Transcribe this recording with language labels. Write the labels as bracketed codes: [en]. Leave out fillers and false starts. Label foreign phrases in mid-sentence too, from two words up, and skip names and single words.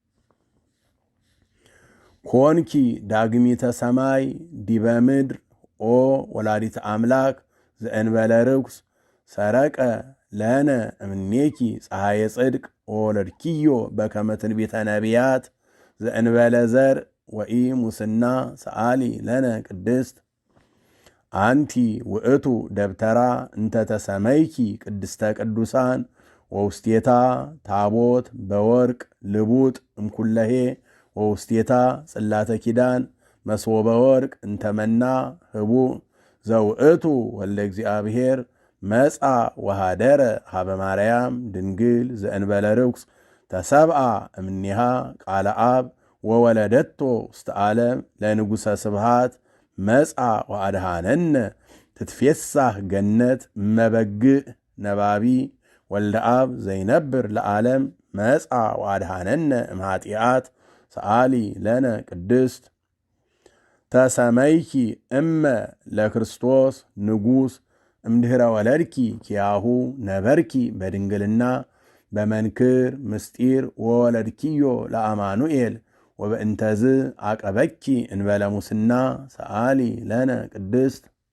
[gez] ኮንኪ ዳግሚተ ሰማይ ዲበ ምድር ኦ ወላዲተ አምላክ ዘእንበለ ርኩስ ሰረቀ ለነ እምኔኪ ፀሐየ ጽድቅ ወወለድኪዮ በከመ ትንቢተ ነቢያት ዘእንበለ ዘር ወኢ ሙስና ሰአሊ ለነ ቅድስት አንቲ ውእቱ ደብተራ እንተተሰመይኪ ቅድስተ ቅዱሳን ወውስቴታ ታቦት በወርቅ ልቡጥ እምኩለሄ ወውስቴታ ጽላተ ኪዳን መስወበ ወርቅ እንተመና ህቡእ ዘውእቱ ወልደ እግዚአብሔር መጻ ወሃደረ ሀበ ማርያም ድንግል ዘእንበለ ርኩስ ተሰብአ እምኔሃ ቃለ አብ ወወለደቶ ውስተ ዓለም ለንጉሠ ስብሃት መጻ ወአድሃነነ ትትፌሳህ ገነት እመበግእ ነባቢ ወልደ አብ ዘይነብር ለዓለም መጻ ወአድሃነነ እምኃጢአት ሰአሊ ለነ ቅድስት ተሰመይኪ እመ ለክርስቶስ ንጉሥ እምድኅረ ወለድኪ ኪያሁ ነበርኪ በድንግልና በመንክር ምስጢር ወወለድኪዮ ለአማኑኤል ወበእንተዝ አቀበኪ እንበለ ሙስና ሰአሊ ለነ ቅድስት